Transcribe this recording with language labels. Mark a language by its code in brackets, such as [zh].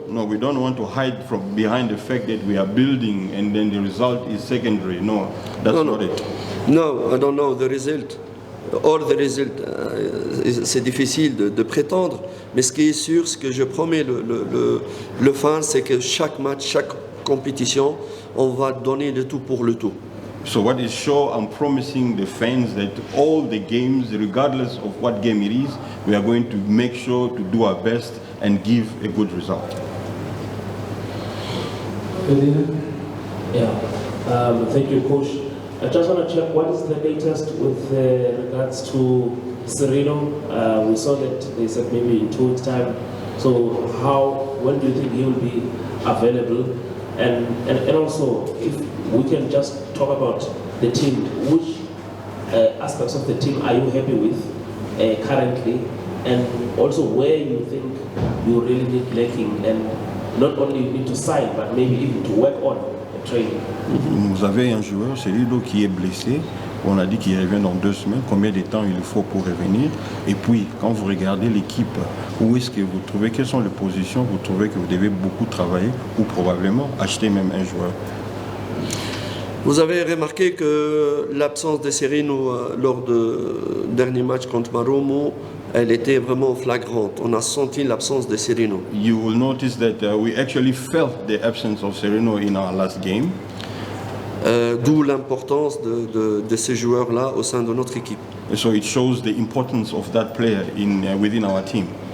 [en] No, we don't want to hide from behind the fact that we are building and then the result is secondary. No, that's No, not no. it. No, I don't know the result. All the result, [fr] c'est difficile de prétendre, mais ce qui est sûr, ce que je promets le fan, c'est que chaque match, chaque compétition, on va donner le tout pour le tout. [en] So what is sure, I'm promising the fans that all the games, regardless of what game it is, we are going to make sure to do our best and give a good result. Yeah, thank you, Coach. I just want to check what is the latest with regards to Sereno. We saw that they said maybe in 2 weeks' time. So when do you think he will be available? And also, if we can just talk about the team, which aspects of the team are you happy with currently? And also where you think you really need lacking, and not only you need to sign, but maybe even to work on the training. [fr] Vous avez un joueur, Celido, qui est blessé. On a dit qu'il revient dans 2 semaines. Combien de temps il faut pour revenir? Et puis, quand vous regardez l'équipe, où est-ce que vous trouvez, quelles sont les positions, vous trouvez que vous devez beaucoup travailler ou probablement acheter même un joueur? Vous avez remarqué que l'absence de Sereno lors du dernier match contre Marumo, elle était vraiment flagrante. On a senti l'absence de Sereno. [en] You will notice that we actually felt the absence of Sereno in our last game. [fr] D'où l'importance de ces joueurs-là au sein de notre équipe. [en] And so it shows the importance of that player within our team.